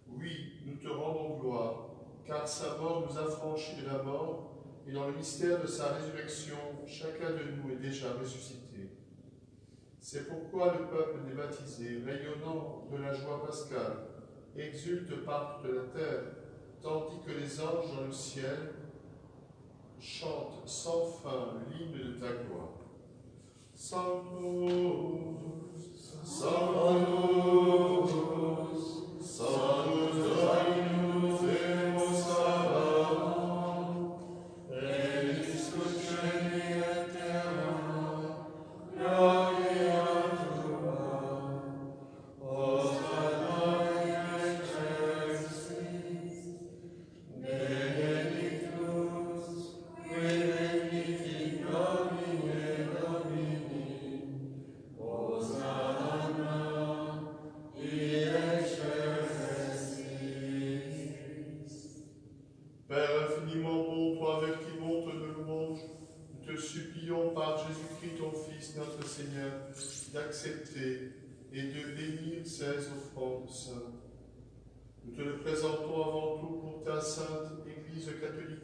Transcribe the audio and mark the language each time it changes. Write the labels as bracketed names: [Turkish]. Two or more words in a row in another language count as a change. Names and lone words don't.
[French] Oui, nous te rendons gloire, car sa mort nous a franchis de la mort, et dans le mystère de sa résurrection, chacun de nous est déjà ressuscité. C'est pourquoi le peuple des baptisés, rayonnant de la joie pascale, exulte partout de la terre, tandis que les anges dans le ciel chantent sans fin l'hymne de ta gloire. [Latin] Sanctus, Sanctus, Sanctus Dominus Deus Sabaoth, Regis Celi et terra, Gloria tua, Hosanna in excelsis, Benedictus, qui venit in nomine Domini, Hosanna in excelsis. [French] Père infiniment bon, toi avec qui monte nos louanges, nous te supplions par Jésus-Christ, ton Fils, notre Seigneur, d'accepter et de bénir ces offrandes saintes. Nous te le présentons avant tout pour ta sainte Église catholique.